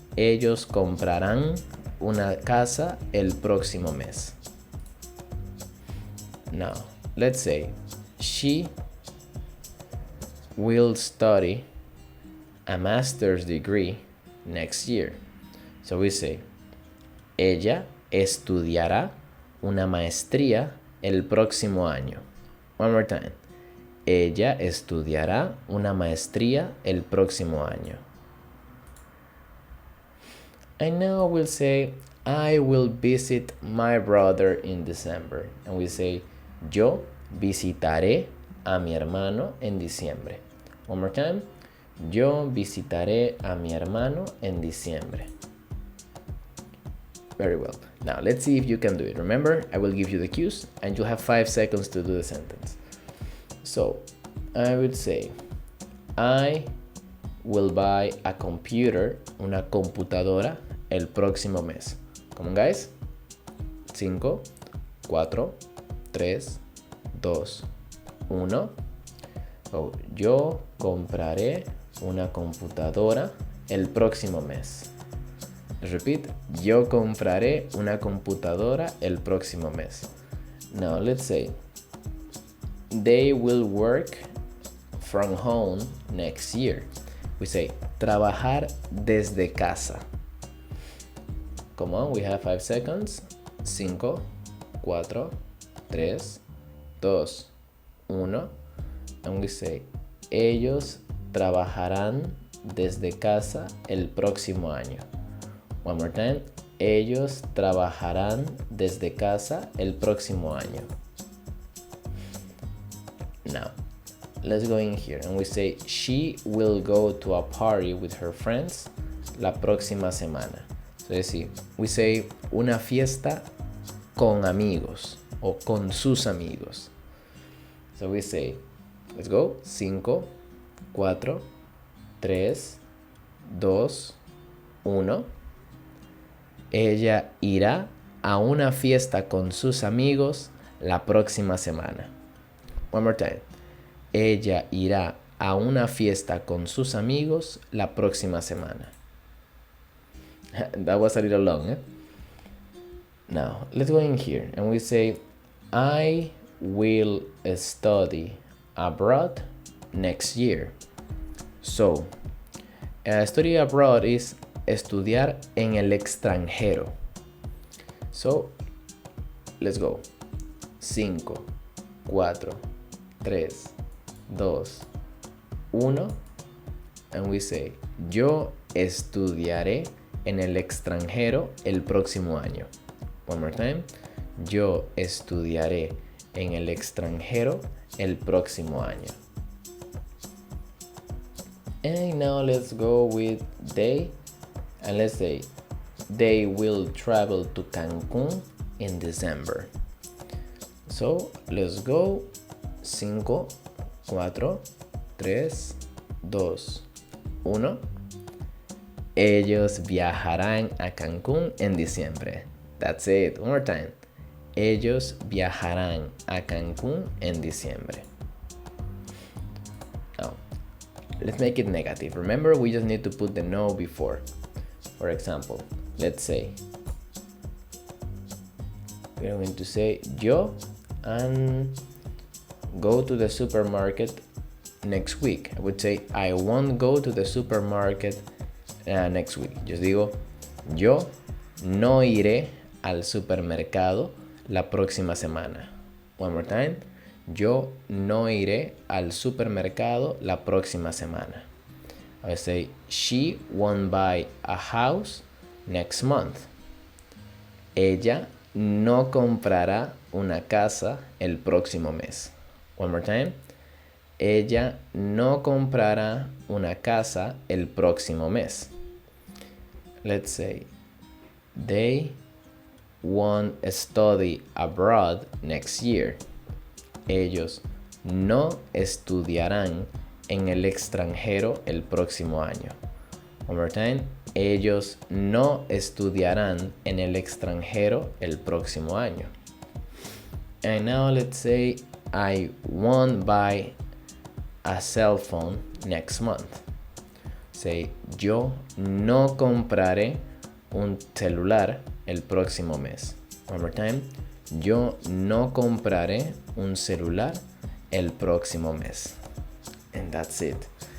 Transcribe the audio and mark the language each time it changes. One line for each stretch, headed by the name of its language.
Spanish: Ellos comprarán una casa el próximo mes.
English: Now, let's say, she will study a master's degree next year. So we say,
Spanish: ella estudiará una maestría el próximo año.
English: One more time.
Spanish: Ella estudiará una maestría el próximo año.
English: And now we'll say, I will visit my brother in December. And we say,
Spanish: yo visitaré a mi hermano en diciembre.
English: One more time.
Spanish: Yo visitaré a mi hermano en diciembre.
English: Very well. Now let's see if you can do it. Remember, I will give you the cues and you'll have 5 seconds to do the sentence. So, I would say, I will buy a computer,
Spanish: una computadora, el próximo mes.
English: Come on, guys. 5, 4, 3, 2, 1.
Spanish: So, yo compraré una computadora el próximo mes.
English: Repeat.
Spanish: Yo compraré una computadora el próximo mes.
English: Now, let's say, they will work from home next year. We say,
Spanish: trabajar desde casa.
English: Come on, we have 5 seconds. 5, 4, 3, 2, 1. And we say,
Spanish: ellos trabajarán desde casa el próximo año.
English: One more time.
Spanish: Ellos trabajarán desde casa el próximo año.
English: Now, let's go in here and we say, she will go to a party with her friends
Spanish: la próxima semana.
English: So you see, we say
Spanish: una fiesta con amigos o con sus amigos.
English: So we say, let's go, 5, 4, 3, 2, 1.
Spanish: Ella irá a una fiesta con sus amigos la próxima semana.
English: One more time.
Spanish: Ella irá a una fiesta con sus amigos la próxima semana.
English: That was a little long, eh? Now, let's go in here and we say, I will study abroad next year. So, study abroad is
Spanish: estudiar en el extranjero.
English: So, let's go. 5, 4, 3, 2, 1. And we say,
Spanish: yo estudiaré en el extranjero el próximo año.
English: One more time.
Spanish: Yo estudiaré en el extranjero el próximo año.
English: And now let's go with they, and let's say they will travel to Cancun in December. So let's go. 5, 4, 3, 2, 1.
Spanish: Ellos viajarán a Cancún en diciembre.
English: That's it. One more time.
Spanish: Ellos viajarán a Cancún en diciembre.
English: Now, let's make it negative. Remember, we just need to put the no before. For example, let's say we're going to say yo and go to the supermarket next week. I would say I won't go to the supermarket next week.
Spanish: Just digo, yo no iré al supermercado la próxima semana.
English: One more time.
Spanish: Yo no iré al supermercado la próxima semana.
English: I would say she won't buy a house next month.
Spanish: Ella no comprará una casa el próximo mes.
English: One more time.
Spanish: Ella no comprará una casa el próximo mes.
English: Let's say they won't study abroad next year.
Spanish: Ellos no estudiarán en el extranjero el próximo año.
English: One more time.
Spanish: Ellos no estudiarán en el extranjero el próximo año.
English: And now let's say I won't buy a cell phone next month.
Spanish: Say, yo no compraré un celular el próximo mes.
English: One more time.
Spanish: Yo no compraré un celular el próximo mes.
English: And that's it.